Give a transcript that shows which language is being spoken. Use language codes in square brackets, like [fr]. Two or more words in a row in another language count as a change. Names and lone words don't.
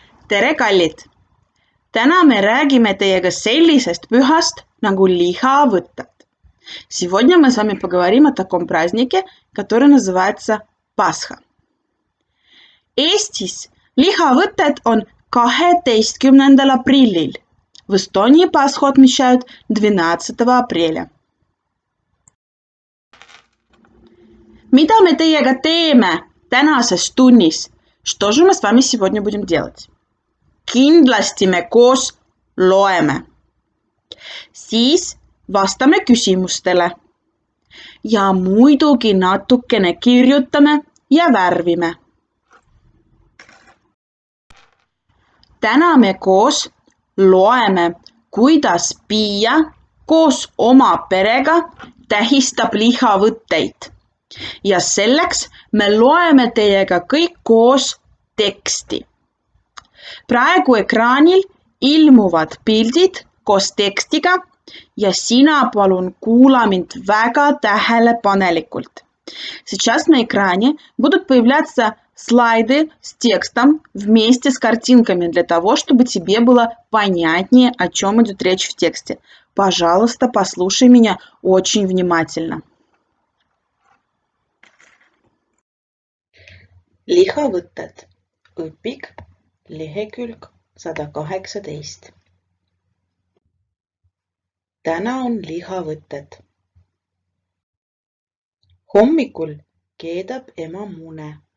[et] Tere, kallid! Täna me räägime teiega sellisest pühast nagu lihavõtted. [ru] Сегодня мы с вами поговорим о таком празднике, который называется Пасха. [et] Eestis lihavõtted on 12. aprillil. [ru] В Эстонии Пасху отмечают 12. апреля. [et] Mida me teiega teeme tänases tunnis? [ru] Что же мы с вами сегодня будем делать? [et] Kindlasti me koos loeme. Siis vastame küsimustele. Ja muidugi natukene kirjutame ja värvime. Täna me koos loeme, kuidas Piia koos oma perega tähistab lihavõtteid. Ja selleks me loeme teiega kõik koos teksti. Praegu ekraanil ilmuvad pildid koos tekstiga ja sina palun kuula mind väga tähelepanelikult. [ru] Сейчас на экране будут появляться слайды с текстом вместе с картинками для того, чтобы тебе было понятнее, о чем идет речь в тексте. Пожалуйста, послушай меня очень внимательно. [et] Lihavõtted. Õpik, lehekülg 118. Täna on lihavõtted. Hommikul keedab ema mune.